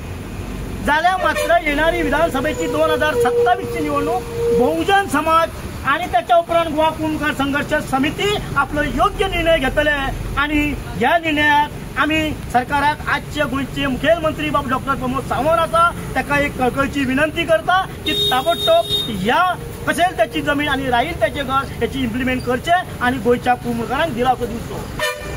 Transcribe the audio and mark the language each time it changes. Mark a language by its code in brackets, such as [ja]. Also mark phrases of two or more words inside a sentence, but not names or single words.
[kok] जाल्यार मात्र येणारी विधानसभेची 2027 ची निवडणूक बहुजन समाज आणि त्याच्या उपरांत गोवा कुंभकार संघर्ष समिती आपलो योग्य निर्णय घेतले आणि ह्या निर्णयात आम्ही सरकाराक आजचे गोंयचे मुखेलमंत्री बाब डॉक्टर प्रमोद सावंत आसा ताका एक कळकळीची विनंती करता की ताबडतोब ह्या कशेल त्याची जमीन आणि राहील त्याचे घर याची इम्प्लिमेंट करचे आणि गोंयच्या कुंभकारांक दिलासो दिवचो.